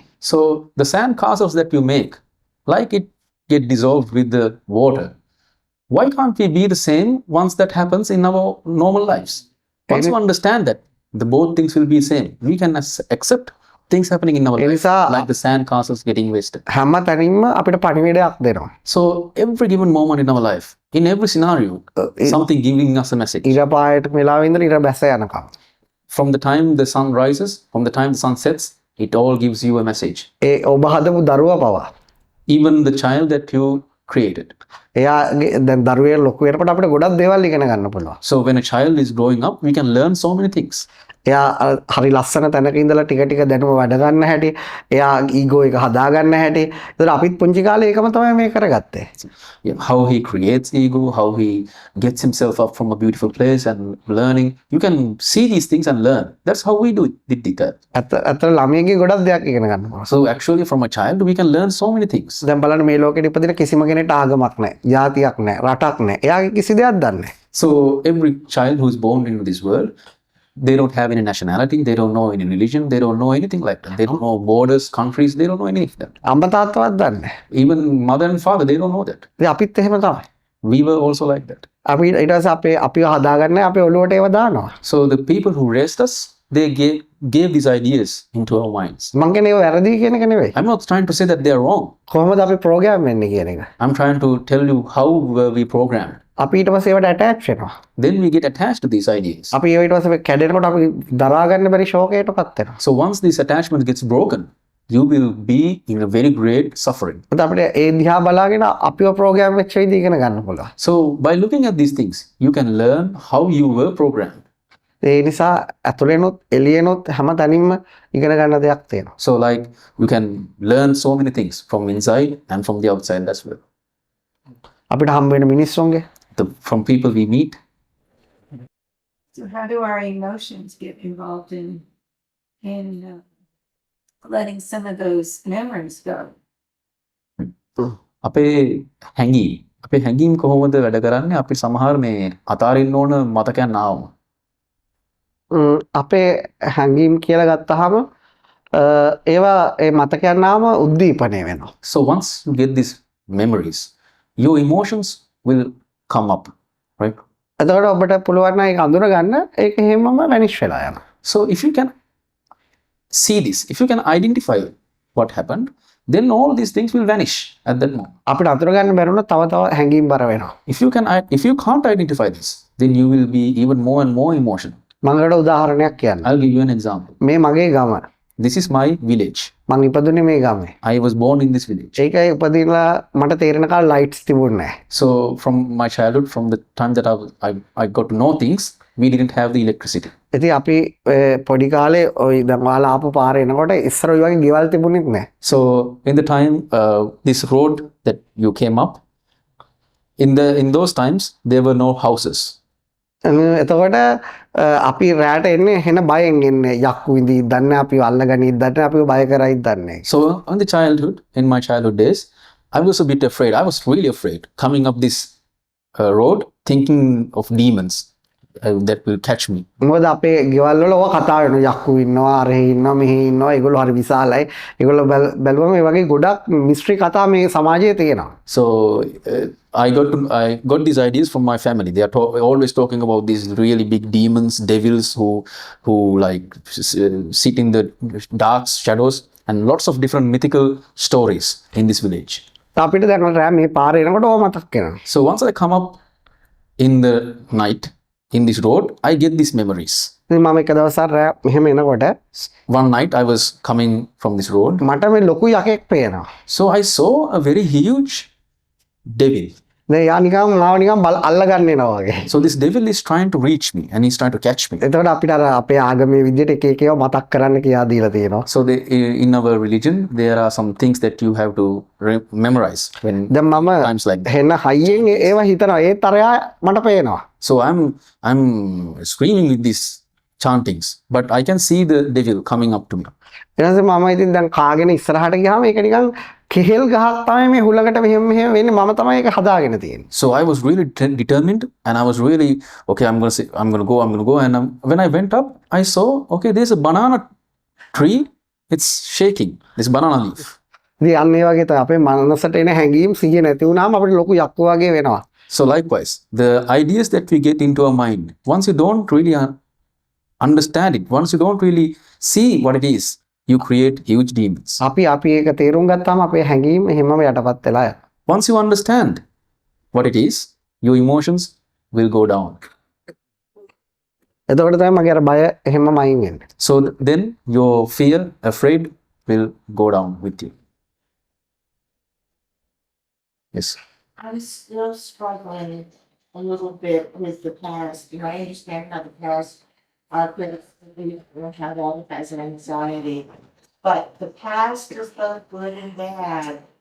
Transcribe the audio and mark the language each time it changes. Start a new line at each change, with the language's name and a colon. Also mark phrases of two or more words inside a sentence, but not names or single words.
English: So the sand castles that you make, like it get dissolved with the water, why can't we be the same once that happens in our normal lives? Once you understand that the both things will be same, we can accept things happening in our
Sinhala: ඒ
English: life,
Sinhala: නිසා
English: like the sand castles getting wasted.
Sinhala: හැම තැනින්ම අපිට පණිවිඩයක් දෙනවා.
English: So every given moment in our life, in every scenario, something giving us a message.
Sinhala: ඉර පායට වෙලාව ඉඳලා ඉර බැස යනකම්.
English: From the time the sun rises, from the time the sun sets, it all gives you a message.
Sinhala: ඒ ඔබ හදපු දරුවා පවා.
English: Even the child that you created.
Sinhala: එයාගේ දැන් දරුවේ ලොකු වෙනකොට අපිට ගොඩක් දේවල් ඉගෙන ගන්න පුළුවන්.
English: So when a child is growing up, we can learn so many things.
Sinhala: එයා හරි ලස්සන තැනක ඉඳලා ටික ටික දැනුම වැඩ ගන්න හැටි, එයා ඊගෝ එක හදා ගන්න හැටි. ඒතර අපිත් පුංචි කාලේ ඒකම තමයි මේ කරගත්තේ.
English: Yeah, how he creates ego, how he gets himself up from a beautiful place and learning. You can see these things and learn. That's how we did it.
Sinhala: ඇත්තට ළමයිගේ ගොඩක් දෙයක් ඉගෙන ගන්න පුළුවන්.
English: So actually from a child, we can learn so many things.
Sinhala: දැන් බලන්න මේ ලෝකෙට ඉපදින කිසිම කෙනෙක්ට ආගමක් නැහැ, ජාතියක් නැහැ, රටක් නැහැ. එයාගේ කිසි දෙයක් දන්නේ නැහැ.
English: So every child who is born into this world, they don't have any nationality, they don't know any religion, they don't know anything like that. They don't know borders, countries, they don't know any of that.
Sinhala: අම්මා තාත්තවත් දන්නේ නැහැ.
English: Even mother and father, they don't know that.
Sinhala: ඉතින් අපිත් එහෙම තමයි.
English: We were also like that.
Sinhala: අපි ඊට පස්සේ අපිව හදාගන්නේ අපේ ඔළුවට ඒව දානවා.
English: So the people who raised us, they gave these ideas into our minds.
Sinhala: මං කියන්නේ ඒව වැරදි කියන එක නෙවෙයි.
English: I'm not trying to say that they are wrong.
Sinhala: කොහොමද අපි ප්‍රෝග්‍රෑම් වෙන්නේ කියන එක.
English: I'm trying to tell you how were we programmed.
Sinhala: අපි ඊට පස්සේ ඒවට ඇටච් වෙනවා.
English: Then we get attached to these ideas.
Sinhala: අපි ඊට පස්සේ කැඩෙනකොට අපි දරා ගන්න බැරි ෂෝකයකටපත් වෙනවා.
English: So once this attachment gets broken, you will be in a very great suffering.
Sinhala: ඒත් අපිට ඒ දිහා බලාගෙන අපිව ප්‍රෝග්‍රෑම් වෙච්ච විදිහ ඉගෙන ගන්න පුළුවන්.
English: So by looking at these things, you can learn how you were programmed.
Sinhala: ඒ නිසා ඇතුළේනොත් එළියෙනොත් හැම තැනින්ම ඉගෙන ගන්න දෙයක් තියෙනවා.
English: So like you can learn so many things from inside and from the outside as well.
Sinhala: අපිට හම්බ වෙන මිනිස්සුන්ගේ
English: From people we meet. So how do our emotions get involved in letting some of those memories go?
Sinhala: අපේ හැඟීම් කොහොමද වැඩ කරන්නේ? අපි සමහර මේ අතාරින්න ඕන මතකයන් ආවම. අපේ හැඟීම් කියලා ගත්තාම ඒවා ඒ මතකයන් ආවම උද්දීපනය වෙනවා.
English: So once you get these memories, your emotions will come up, right?
Sinhala: එතකොට ඔබට පුළුවන් නම් ඒක අඳුර ගන්න ඒක හැමම වැනිෂ් වෙලා යනවා.
English: So if you can see this, if you can identify what happened, then all these things will vanish at that moment.
Sinhala: අපිට අඳුර ගන්න බැරුණොත් තව හැඟීම් බර වෙනවා.
English: If you can't identify this, then you will be even more and more emotional.
Sinhala: මම ඔයාලට උදාහරණයක් කියන්නම්.
English: I'll give you an example.
Sinhala: මේ මගේ ගම.
English: This is my village.
Sinhala: මං ඉපදුනේ මේ ගමේ.
English: I was born in this village.
Sinhala: ඒකයි උපදිනලා මට තේරෙන කාල ලයිට්ස් තිබුණේ නැහැ.
English: So from my childhood, from the time that I got to know things, we didn't have the electricity.
Sinhala: ඉතින් අපි පොඩි කාලේ ওই දැන් ඔයාලා ආපු පාරේ එනකොට ඉස්සර ඔය වගේ ගෙවල් තිබුණෙත් නැහැ.
English: So in the time this road that you came up, in those times there were no houses.
Sinhala: එතකොට අපි රැට එන්නේ හෙන බයෙන් එන්නේ යක්කු විඳි දන්නේ අපිව අල්ලගනිත් දන්නේ අපිව බය කරයිත් දන්නේ.
English: So in my childhood days, I was a bit afraid. I was really afraid coming up this road, thinking of demons that will catch me.
Sinhala: මොකද අපේ ගෙවල් වල ඔය කතා වෙනවා යක්කු ඉන්නවා අරහේ ඉන්නවා මෙහි ඉන්නවා ඒගොල්ලෝ හරි විශාලයි. ඒගොල්ලෝ බැලුවම මේ වගේ ගොඩක් මිස්ට්‍රි කතා මේ සමාජයේ තියෙනවා.
English: So I got these ideas from my family. They are always talking about these really big demons, devils who like sit in the dark shadows, and lots of different mythical stories in this village.
Sinhala: අපිට දැන් රෑ මේ පාරේ එනකොට ඔය මතක් වෙනවා.
English: So once I come up in the night in this road, I get these memories.
Sinhala: ඉතින් මම එක දවසක් රෑ මෙහෙම එනකොට
English: One night I was coming from this road.
Sinhala: මට මේ ලොකු යකෙක් පේනවා.
English: So I saw a very huge devil.
Sinhala: දැන් යා නිකන් මාව නිකන් අල්ලගන්න එනවා වගේ.
English: So this devil is trying to reach me and he's trying to catch me.
Sinhala: එතකොට අපිට අර අපේ ආගමේ විදිහට එක එක ඒවා මතක් කරන්න කියා දීලා තියෙනවා.
English: So in our religion, there are some things that you have to memorize when
Sinhala: දැන් මම
English: times like that.
Sinhala: හෙන හයියෙන් ඒවා හිතනවා ඒත් අරයා මට පේනවා.
English: So I'm screaming with these chantings, but I can see the devil coming up to me.
Sinhala: ඊට මම ඉතින් දැන් කාගෙන ඉස්සරහට ගියාම ඒක නිකන් කෙහෙල් ගහක් තමයි මේ හුලකට මෙහෙම වෙන්නේ මම තමයි ඒක හදාගෙන තියෙන්නේ.
English: So I was really determined and I was really okay, I'm going to go, and when I went up I saw okay, there's a banana tree, it's shaking, this banana leaf.
Sinhala: ඉතින් අන්න ඒ වගේ තමයි අපේ මනසට එන හැඟීම් සිහිය නැති වුණාම අපිට ලොකු යක්කු වගේ වෙනවා.
English: So likewise, the ideas that we get into our mind, once you don't really understand it, once you don't really see what it is, you create huge demons.
Sinhala: අපි ඒක තේරුම් ගත්තාම අපේ හැඟීම් එහෙමම යටපත් වෙලා යනවා.
English: Once you understand what it is, your emotions will go down.
Sinhala: එතකොට තමයි මගේ අර බය එහෙමම අයින් වෙන්නේ.
English: So then your fear, afraid will go down with you. Yes. I was still struggling a little bit with the past. You know, I understand how the past could have all has anxiety, but the past is both good and bad.